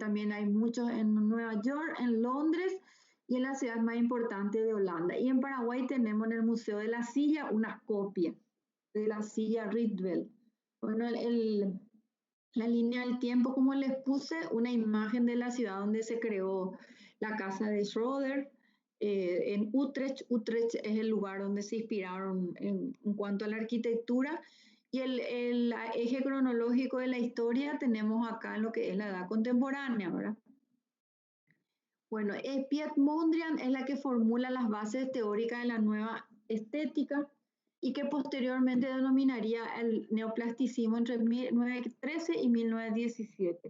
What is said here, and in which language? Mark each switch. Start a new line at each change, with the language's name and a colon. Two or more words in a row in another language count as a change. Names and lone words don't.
Spanish: También hay muchos en Nueva York, en Londres y en la ciudad más importante de Holanda. Y en Paraguay tenemos en el Museo de la Silla una copia de la silla Rietveld. Bueno, la línea del tiempo, como les puse, una imagen de la ciudad donde se creó la casa de Schroeder, en Utrecht. Utrecht es el lugar donde se inspiraron en cuanto a la arquitectura. Y el eje cronológico de la historia tenemos acá en lo que es la edad contemporánea, ¿verdad? Bueno, Piet Mondrian es la que formula las bases teóricas de la nueva estética y que posteriormente denominaría el neoplasticismo entre 1913 y 1917.